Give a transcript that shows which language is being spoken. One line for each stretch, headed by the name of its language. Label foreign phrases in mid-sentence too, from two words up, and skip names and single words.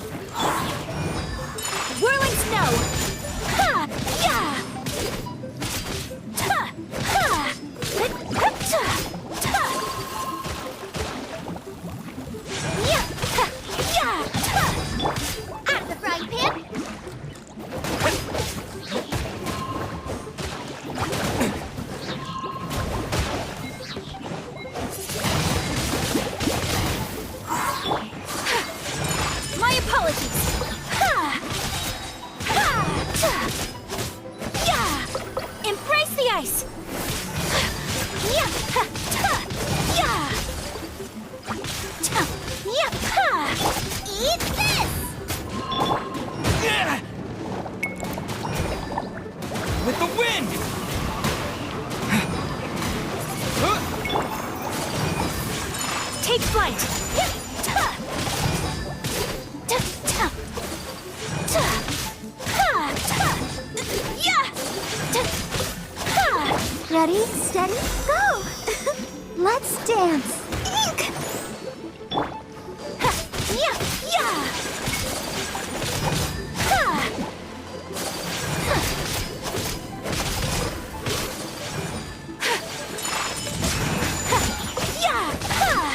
English: Whirling snow! Ha! Yeah! Ta! Ha! Ta! Ta! Yeah! Ha! Yeah! Ta! Out of the frying pan! My apologies! Ha! Ha! Ta! Yeah! Embrace the ice! Yeah! Ha! Ta! Yeah! Ta! Yeah! Ha! Eat this! With the wind! Take flight! Yeah! Ta! Ta! Ta! Ta! Ha! Ta! Yeah! Ta! Ha! Ready, steady, go! Let's dance! Ink! Ha! Yeah! Yeah! Ha! Ha! Ha! Yeah! Ha!